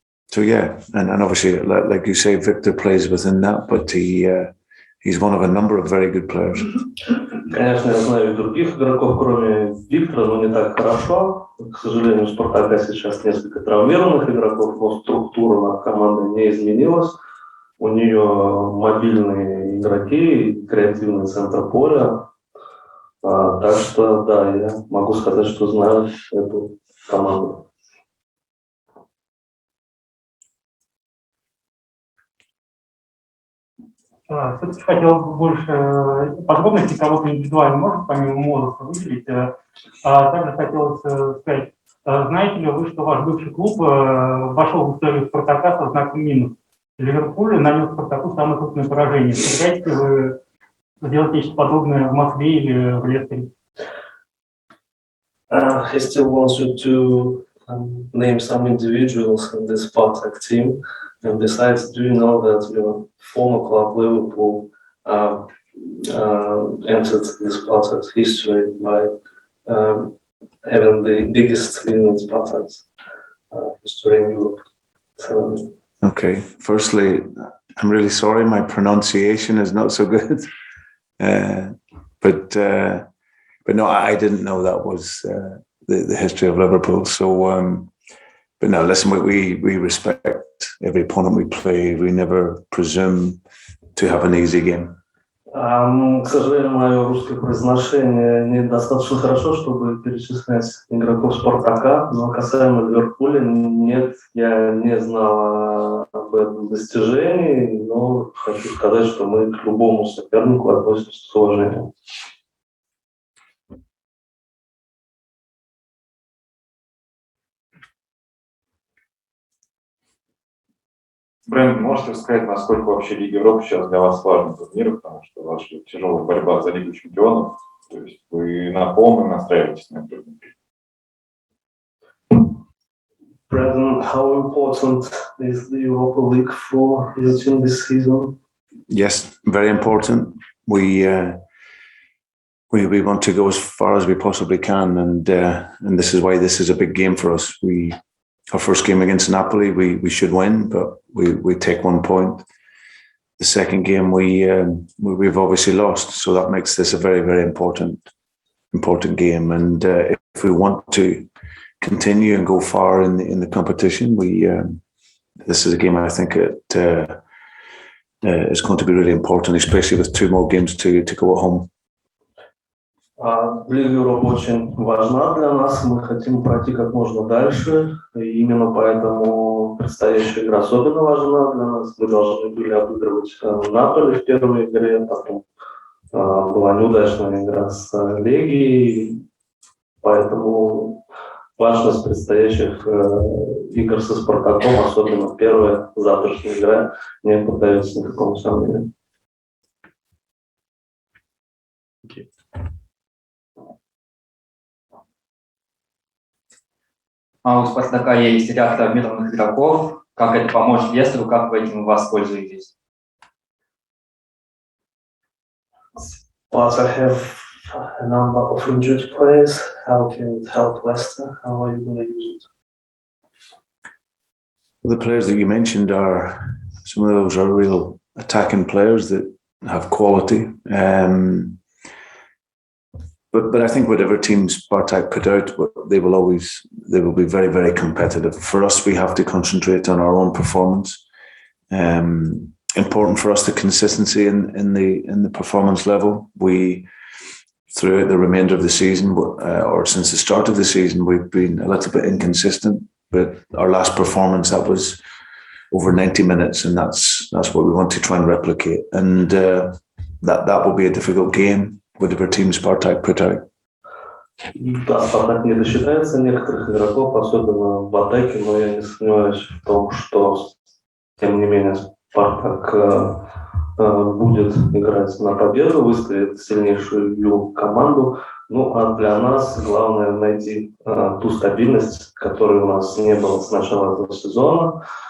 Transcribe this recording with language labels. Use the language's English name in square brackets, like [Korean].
[English] So yeah, and obviously, like you say, Victor plays within that, but he's one of a number of very good players. [Russian] Конечно, я знаю и других игроков, кроме Виктора, но не так хорошо. К сожалению, у Спартака сейчас несколько травмированных игроков, но структура команды не изменилась. У нее мобильные игроки, креативный центр поля. Так что, да, я могу сказать, что знаю эту команду. Все-таки хотел бы больше подробностей, кого-то индивидуально может помимо Мозеса выделить. Также хотелось сказать, знаете ли вы, что ваш бывший клуб вошел в историю Спартака со знаком минус? Ливерпуль нанес Спартаку самое крупное поражение. Собираетесь ли вы сделать нечто подобное в Москве или в Лестере? [English] He still wants you to name some individuals in the Spartak team. And besides, do you know that your former club Liverpool entered the Spartak's history by having the biggest win in Spartak's history in Europe? So, okay, firstly, I'm really sorry, my pronunciation is not so good. But no, I didn't know that was the history of Liverpool. So, but no, listen, we respect every opponent we play. We never presume to have an easy game. [Russian] К сожалению, мое русское произношение недостаточно хорошо, чтобы перечислять игроков Спартака, но касаемо Ливерпуля, нет, я не знал об этом достижении, но хочу сказать, что мы к любому сопернику относимся с уважением. Брэндон, можете сказать, насколько вообще Лига Европы сейчас для вас важный турнир, потому что ваша тяжелая борьба за Лигу Чемпионов, то есть вы на полном настраиваетесь на этот турнир? [English] Brendan, how important is the Europa League for your team this season? Yes, very important. We want to go as far as we possibly can, and this is why this is a big game for us. Our first game against Napoli, we should win, but we take 1 point. The second game we've obviously lost, so that makes this a very, very important game. And if we want to continue and go far in the competition, this is a game I think it is going to be really important, especially with 2 more games to go at home. [Russian] Лига Европы очень важна для нас, мы хотим пройти как можно дальше, и именно поэтому предстоящая игра особенно важна для нас. Мы должны были обыгрывать Наполи в первой игре, потом была неудачная игра с Легией, поэтому важность предстоящих игр со Спартаком, особенно первая завтрашняя игра, не поддается никакому сомнению. У Спартака есть ряд травмированных игроков. Как это поможет Лестеру, как вы этим воспользуетесь? [English] Spartak have a number of injured players. How can it help Leicester? How are you going to use it? The players that you mentioned some of those are real attacking players that have quality. But I think whatever team Spartak put out, they will be very, very competitive. For us, we have to concentrate on our own performance. Important for us, the consistency in the performance level. Throughout the remainder of the season, or since the start of the season, we've been a little bit inconsistent. But our last performance, that was over 90 minutes, and that's what we want to try and replicate. And that will be a difficult game. Whatever team Spartak put out. [Russian] Да, Спартак не досчитается некоторых игроков, особенно в атаке, но я не сомневаюсь в том, что, тем не менее, Спартак будет играть на победу, выставит сильнейшую команду. Ну, а для нас главное найти ту стабильность, которой у нас не было с начала этого сезона.